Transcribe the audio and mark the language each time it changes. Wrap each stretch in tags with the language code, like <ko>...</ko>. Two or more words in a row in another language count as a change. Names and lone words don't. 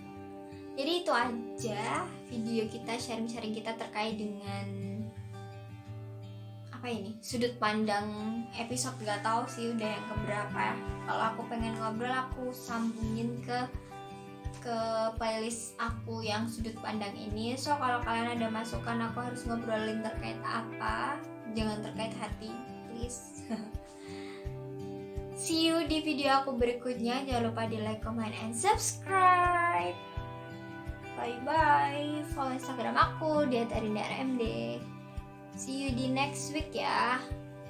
<id>Jadi itu aja video kita, sharing-sharing kita terkait dengan sudut pandang episode, gak tahu sih udah yang keberapa ya. Kalau aku pengen ngobrol, aku sambungin ke playlist aku yang sudut pandang ini. So kalau kalian ada masukan aku harus ngobrolin terkait apa, jangan terkait hati please.</id> <en>See you</en> <id>di video aku berikutnya. Jangan lupa di</id> <en>like, comment, and subscribe. Bye bye.</en> <id>Follow Instagram aku @arinda_rmd.</id> <en>See you</en> <id>di</id> <en>next week</en> <id>ya.</id>